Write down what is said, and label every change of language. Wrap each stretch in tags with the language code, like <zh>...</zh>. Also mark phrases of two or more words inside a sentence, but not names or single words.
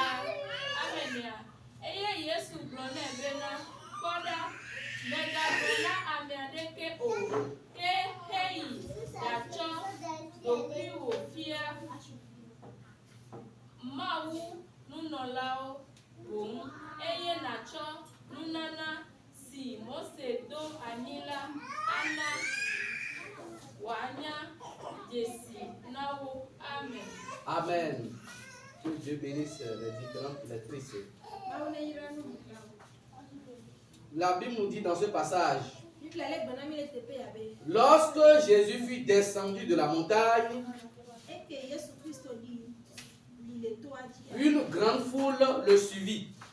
<ee>Amenia eye Yesu gblɔ nɛ bena kpɔ ɖa megagblɔ na ame aɖeke o ke heyi ɖatsɔ ɖokuiwò fia Mawu nunɔlawo boŋ eye nàtsɔ nunana si Mose do anyi la ana wòanya dzesi na wo. Amen. Amen.</ee> <fr>Que Dieu bénisse les différentes lectrices. La Bible nous dit dans ce passage, lorsque Jésus fut descendu de la montagne, une grande foule le suivit.</fr>